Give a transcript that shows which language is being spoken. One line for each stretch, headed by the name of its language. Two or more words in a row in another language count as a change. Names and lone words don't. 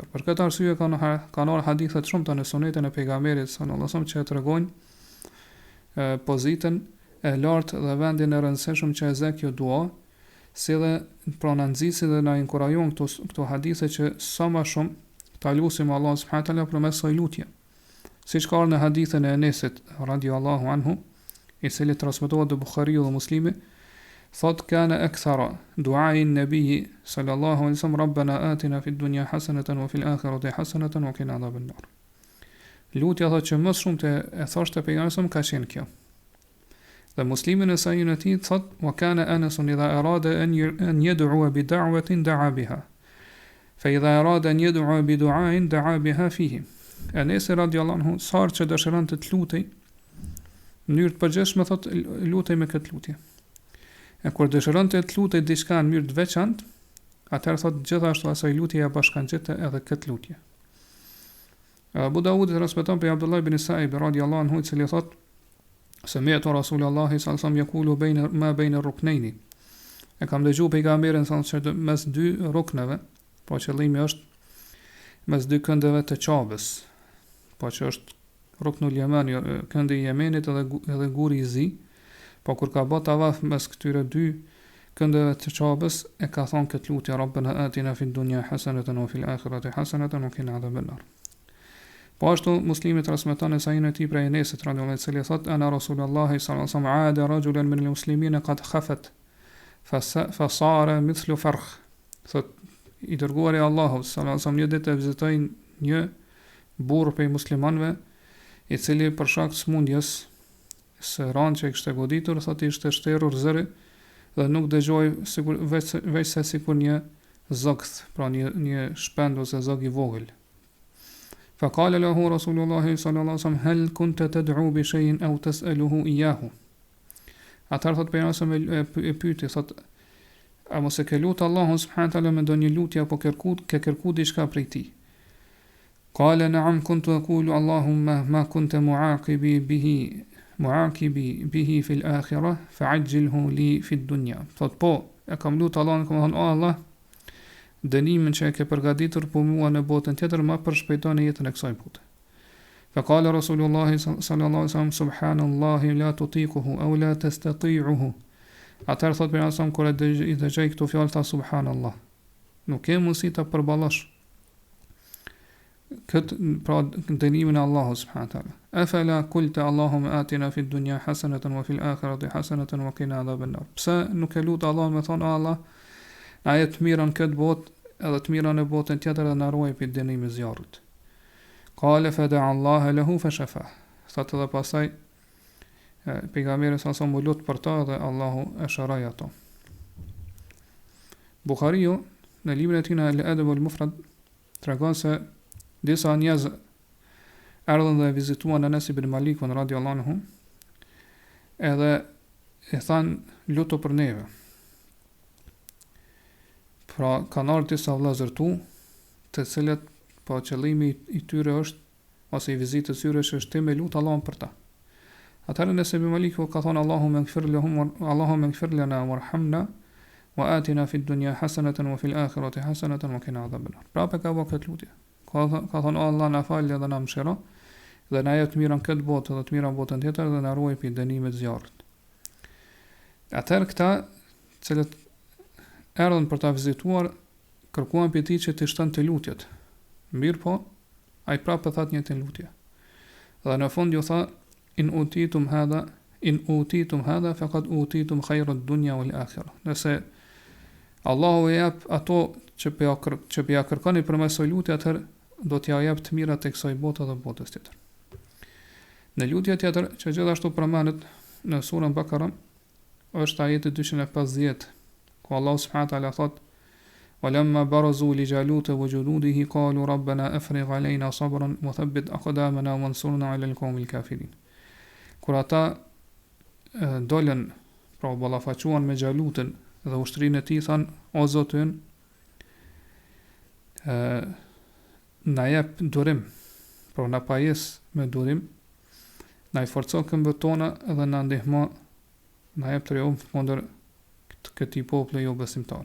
Albanian: Për këtë arsye kanë ardhur hadithe të shumta në sunetin e pejgamberit
Arabic: صلى الله عليه وسلم
Albanian: që tregojnë pozitën e lartë dhe vendin e rëndësishëm që e zë kjo dua, si dhe pra na nxisi dhe na inkurajon këto hadithe që sa më shumë ta lutim Allah
Arabic: سبحانه وتعالى
Albanian: përmes kësaj lutje. Siç ka ardhur në hadithin e Enesit
Arabic: رضي الله عنه,
Albanian: i cili transmetohet te Buhariu dhe Muslimi, thot
Arabic: كان أكثر دعاء النبي صلى الله عليه وسلم ربنا آتنا في الدنيا حسنة وفي الآخرة حسنة وقنا عذاب النار.
Albanian: Lutja thot që më shumë të e thoshte pejgamberi ka qenë kjo. Dhe Muslimi në sahihun e tij thot
Arabic: وكان أنس إذا أراد أن يدعو بدعوة دعا بها فإذا أراد أن يدعو بدعاء دعا بها فيه.
Albanian: Anas
Arabic: رضي الله عنه
Albanian: sa që dëshiron të lutej në mënyrë të përgjithshme, thot lutej me këtë lutje. E kur dëshiron të lutej diçka në mënyrë të veçantë, atëherë thot gjithashtu asaj lutje ja bashkangjitet edhe këtë lutje. Abu Dawud transmeton prej Abdullah ibn Sa'ib
Arabic: رضي الله عنه,
Albanian: i cili thot
Arabic: سمعت رسول الله صلى الله عليه وسلم يقول بين الركنين.
Albanian: E kam dëgjuar pejgamberin
Arabic: صلى الله عليه وسلم
Albanian: mes dy rukneve, po qëllimi është mes dy këndëve të Qabës, po që është ruknul Yamani, këndi i Yemenit edhe guri i Zi. Po kur ka bë tavaf mes këtyre dy këndëve të Qabës, e ka thonë këtë lutje
Arabic: ربنا آتنا في الدنيا حسنة وفي الآخرة حسنة وقنا عذاب النار.
Albanian: Po ashtu Muslimi transmeton në sahihun e tij prej Enesit
Arabic: رضي الله عنه,
Albanian: i cili thot
Arabic: أن رسول الله صلى الله عليه وسلم عاد رجلا من المسلمين قد خفت فصار مثل فرخ.
Albanian: Thot i dërguari i Allahut
Arabic: صلى الله عليه وسلم
Albanian: një ditë vizitoi një burr prej muslimanëve, i cili për shkak të smundjes së ranë që i kishte goditur, thot ishte shterur zëri dhe nuk dëgjoi veç se sikur një zogth, pra një shpend ose zog i vogël.
Arabic: فقال له رسول الله صلى الله عليه وسلم هل كنت تدعو بشيء أو تسأله إياه.
Albanian: Atar thot pejgamberi e pyeti, thot a mos e ke lutë Allahun
Arabic: سبحانه تعالى
Albanian: me ndonjë lutje apo ke kërku diçka prej tij.
Arabic: قال نعم كنت أقول اللهم ما كنت معاقبي به في الآخرة فعجله لي في الدنيا.
Albanian: Thot po, e kam lutë Allahun, kam thënë o Allah, dënimin që e ke përgatitur për mua në botën tjetër ma përshpejto në jetën e kësaj bote.
Arabic: فقال رسول الله صلى الله عليه وسلم سبحان الله لا تطيقه أو لا تستطيعه.
Albanian: Atëherë thot për asam kur e dëgjoj këto fjalë tha subhanallah. Nuk ke mundësi ta përballash këtë pra dënimin e Allahut
Arabic: سبحانه تعالى. أفلا قلت اللهم آتنا في الدنيا حسنة وفي الآخرة حسنة وقنا عذاب النار.
Albanian: Pse nuk e lut Allahun me thon Allah, na jep të mirën këtë botë edhe të mirën e botën tjetër dhe na ruaj prej dënimit zjarrit.
Arabic: قال فدعا الله له فشفى.
Albanian: Thot edhe pasaj pejgamberi sa mu lut për ta dhe Allahu e shëroi ato. Buhariu në librin e tij Al-Adab al-Mufrad tregon se disa njerëz erdhën dhe vizituan Anas ibn Malikun
Arabic: رضي الله عنه,
Albanian: edhe e than lutu për neve. Pra kanë ardhur disa vëllezër tu, të cilët po qëllimi i tyre është ose i vizitës tyre është të me lut Allahun për ta. Atëherë Anas ibn Maliku ka thonë
Arabic: اللهم اغفر لنا وارحمنا وآتنا في الدنيا حسنة وفي الآخرة حسنة وقنا عذاب النار.
Albanian: Prapë ka vënë këtë lutje. Ka thonë Allah na fal dhe na mëshiro dhe na jep të mirën këtë botë dhe të mirën botën tjetër dhe na ruaj prej dënimit të zjarrit. Atëherë këta, cilët erdhën për ta vizituar, kërkuan prej tij që të shtonte lutjet. Mirë po, ai prapë tha një të lutje. Dhe në fund ju tha
Arabic: إن أوتيتم هذا فقد أوتيتم خير الدنيا والآخرة.
Albanian: Nëse Allahu e jep ato që ja kërkoni përmes së lutjes, atëherë do t'ja jap të mirat tek kësaj bote dhe botës tjetër. Në lutje tjetër që gjithashtu përmendet në surën Bakara është ajeti 250, ku Allah
Arabic: سبحانه وتعالى
Albanian: thot:
Arabic: "ولما برزوا لجالوت وجنوده قالوا ربنا أفرغ علينا صبرا وثبت أقدامنا وانصرنا على القوم الكافرين."
Albanian: Kur ata dolën, pra ballafaquan me Xhalutën dhe ushtrinë e tij, than o Zoti ynë, na jep durim, pra na pajes me durim, na I forco këmbët tona dhe na ndihmo, na jep triumf kundër këtij populli jo besimtar.